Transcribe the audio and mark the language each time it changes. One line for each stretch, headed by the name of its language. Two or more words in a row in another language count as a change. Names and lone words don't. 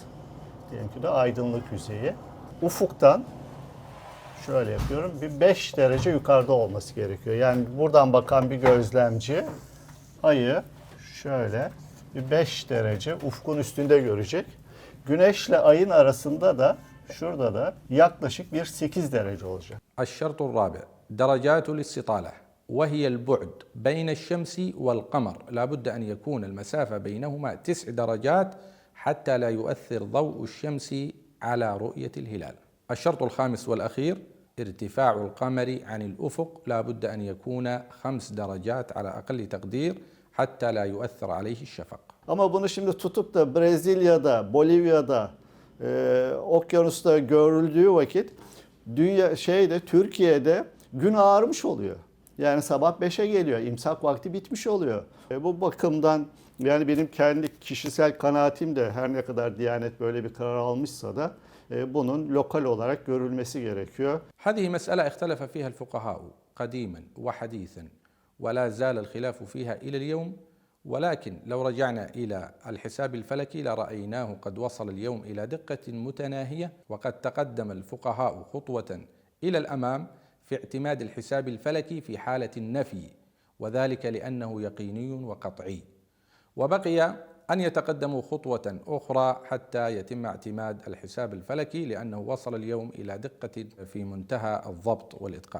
Turkish: Diyelim ki de aydınlık yüzeyi. Ufuktan şöyle yapıyorum. Bir 5 derece yukarıda olması gerekiyor. Yani buradan bakan bir gözlemci ayı şöyle bir 5 derece ufkun üstünde görecek. Güneşle ayın arasında da şurada da yaklaşık bir 8 derece olacak.
Arabic: الشرط الرابع درجات الاستطالة، وهي البعد بين الشمس والقمر، لا بد أن يكون المسافة بينهما 9 درجات حتى لا يؤثر ضوء الشمس على رؤية الهلال. الشرط الخامس والأخير ارتفاع القمر عن الأفق، لا بد أن يكون 5 درجات على أقل تقدير حتى لا يؤثر عليه الشفق.
Turkish: Ama bunu şimdi tutup da Brezilya'da, Bolivya'da, okyanusta görüldüğü vakit Türkiye'de gün ağarmış oluyor. Yani sabah 5'e geliyor, imsak vakti bitmiş oluyor. Bu bakımdan yani benim kendi kişisel kanaatim de her ne kadar Diyanet böyle bir karar almışsa da bunun lokal olarak görülmesi gerekiyor.
Arabic: هذه مسألة اختلف فيها الفقهاء قديما وحديثا ولا زال الخلاف فيها إلى اليوم، ولكن لو رجعنا إلى الحساب الفلكي لرأيناه قد وصل اليوم إلى دقة متناهية، وقد تقدم الفقهاء خطوة إلى الأمام في اعتماد الحساب الفلكي في حالة النفي، وذلك لأنه يقيني وقطعي، وبقي أن يتقدموا خطوة أخرى حتى يتم اعتماد الحساب الفلكي لأنه وصل اليوم إلى دقة في منتهى الضبط والإتقان.